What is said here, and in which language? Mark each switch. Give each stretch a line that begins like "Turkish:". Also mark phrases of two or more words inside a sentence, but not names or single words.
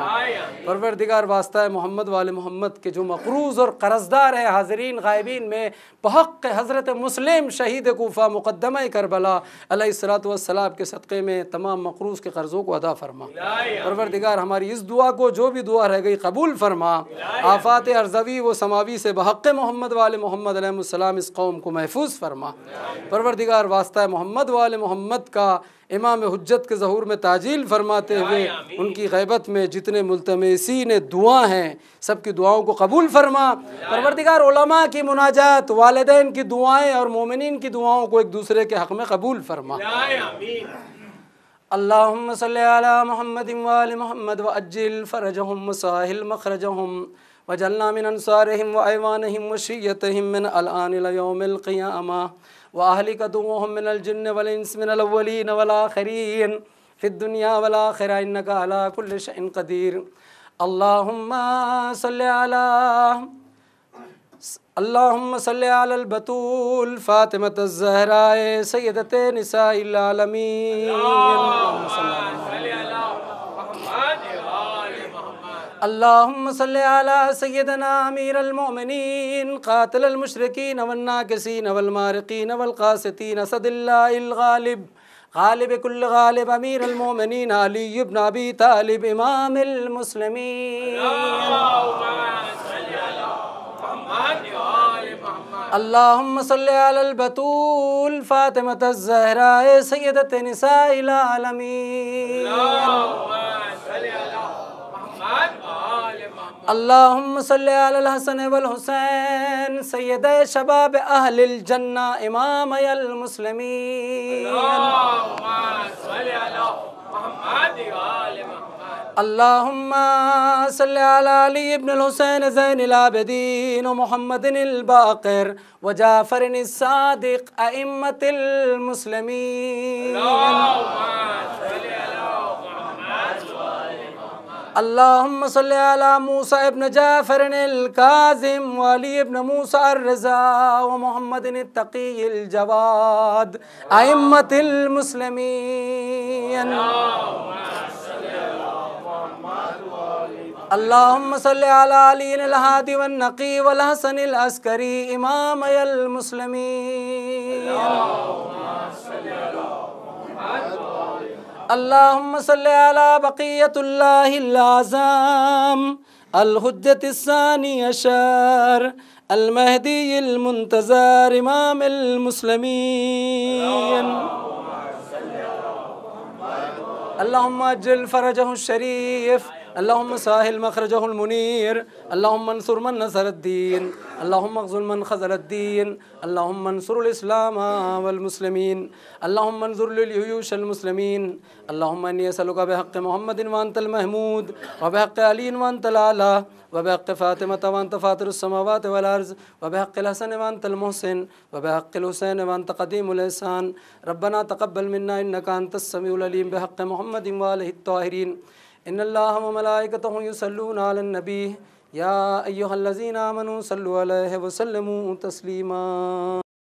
Urdu: پروردگار واسطہ ہے محمد وآل محمد کے جو مقروض اور قرضدار ہے حاضرین غائبین میں، بحق حضرت مسلم شہید کوفہ مقدمہ کربلا
Arabic: عليه الصلاة والسلام
Urdu: کے صدقے میں تمام مقروض کے قرضوں کو ادا فرما. پروردگار ہماری اس دعا کو، جو بھی دعا رہ گئی، قبول فرما. آفات ارضی و سماوی سے بحق محمد وآل محمد علیہ السلام اس قوم کو محفوظ فرما. پروردگار واسطہ ہے محمد وآل محمد کا امام حجت کے ظہور میں تعجیل فرماتے ہوئے ان کی غیبت میں جتنے ملتمسین دعا ہیں سب کی دعاؤں کو قبول فرما. پروردگار علما کی مناجات، والدین کی دعائیں اور مومنین کی دعاؤں کو ایک دوسرے کے حق میں قبول فرما.
Arabic: اللهم صل على محمد وآل محمد وعجل فرجهم وسهل مخرجهم واجعلنا من أنصارهم وأعوانهم وشيعتهم من الآن إلى يوم القيامة وأهلك عدوهم من الجن والإنس من الأولين والآخرين في الدنيا والآخرة إنك على كل شيء قدير. اللهم صل على البتول فاطمة الزهراء سيدة نساء العالمين. اللهم صل على سيدنا أمير المؤمنين قاتل المشركين والناكثين والمارقين والقاسطين أسد الله الغالب غالب كل غالب أمير المؤمنين علي بن أبي طالب إمام المسلمين. اللهم صل على البتول فاطمة الزهراء سيدة نساء العالمين. اللهم صل على الحسن والحسين سيدي شباب أهل الجنة إمامي المسلمين. اللهم صل على علي بن الحسين زين العابدين ومحمد الباقر وجعفر الصادق أئمة المسلمين. اللهم صل على موسى بن جعفر الكاظم وعلي بن موسى الرضا ومحمد التقي الجواد أئمة المسلمين. اللهم صل على علي الهادي النقي والحسن العسكري إمامي المسلمين. اللهم صل على بقية الله الأعظم الحجة الثاني عشر المهدي المنتظر إمام المسلمين. اللهم عجل فرجه الشريف اللهم سهل مخرجه المنير، اللهم انصر من نصر الدين، اللهم اخذل من خذل الدين، اللهم انصر الإسلام والمسلمين، اللهم انصر جيوش المسلمين، اللهم إني أسألك بحق محمد وأنت المحمود وبحق علي وأنت الأعلى وبحق فاطمة وأنت فاطر السماوات والأرض وبحق الحسن وأنت المحسن وبحق الحسين وأنت قديم الإحسان. ربنا تقبل منا إنك أنت السميع العليم بحق محمد وآله الطاهرين. إن الله وملائكته يصلون على النبي يا أيها الذين آمنوا صلوا عليه وسلموا تسليما.